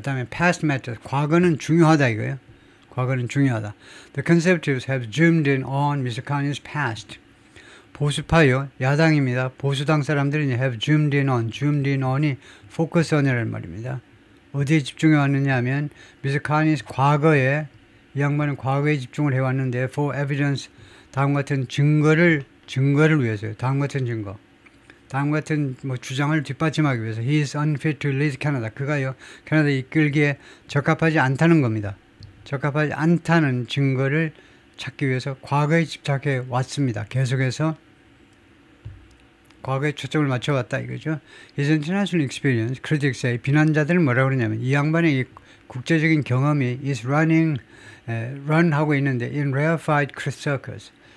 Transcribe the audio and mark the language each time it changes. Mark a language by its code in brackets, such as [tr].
[ko] 다음에 [en] past matters, [ko] 과거는 중요하다 이거예요. 과거는 중요하다. [en] The conservatives have zoomed in on Mr. Carney's past. [ko] 보수파요, 야당입니다. 보수당 사람들이 have zoomed in on이 focus on이라는 말입니다. 어디에 집중해 왔느냐 하면 Mr. Carney's 과거에, 이 양반은 과거에 집중을 해왔는데 [en] for evidence, [ko] 다음 같은 증거를 위해서요. 다음 같은 주장을 뒷받침하기 위해서 [en] he is unfit to lead Canada. [ko] 그가요, 캐나다 이끌기에 적합하지 않다는 겁니다. 적합하지 않다는 증거를 찾기 위해서 과거에 집착해 왔습니다. 계속해서 과거에 초점을 맞춰왔다 이거죠. [en] His international experience, critics say, [ko] 비난자들은 뭐라고 그러냐면 이 양반의 이 국제적인 경험이 [en] is run [ko] 하고 있는데 [en] in rarefied circles.